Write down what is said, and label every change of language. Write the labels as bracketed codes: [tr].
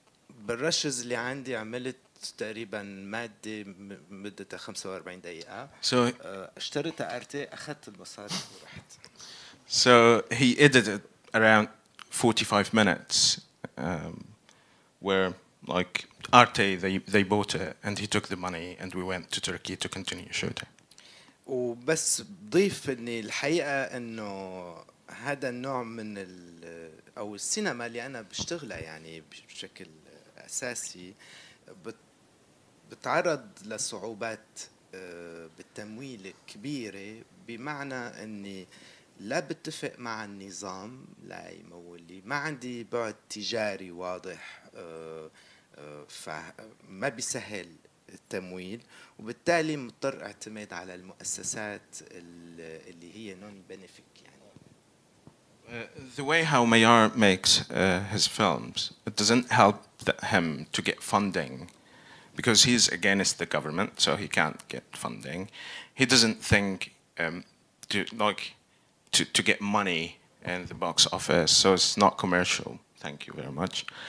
[ar] بالرشز اللي عندي عملت تقريبا مادة مدتها 45 دقيقة. [en] So [ar] اشتريتها ارتي، اخذت المصاري ورحت. [en] So he edited around 45 minutes, where like Arte they bought it and he took the money and we went to Turkey to continue shooting. [ar] وبس بضيف اني الحقيقة انه هذا النوع من او السينما اللي انا بشتغلها يعني بشكل اساسي بتعرض لصعوبات بالتمويل كبيرة، بمعنى اني لا بتفق مع النظام لا يمول لي، ما عندي بعد تجاري واضح، فما بيسهل التمويل، وبالتالي مضطر اعتمد على المؤسسات اللي هي نون بنفيك يعني. [en] The way how Meyar makes his films, it doesn't help him to get funding because he's against the government, so he can't get funding. He doesn't think to get money in the box office, so it's not commercial. Thank you very much.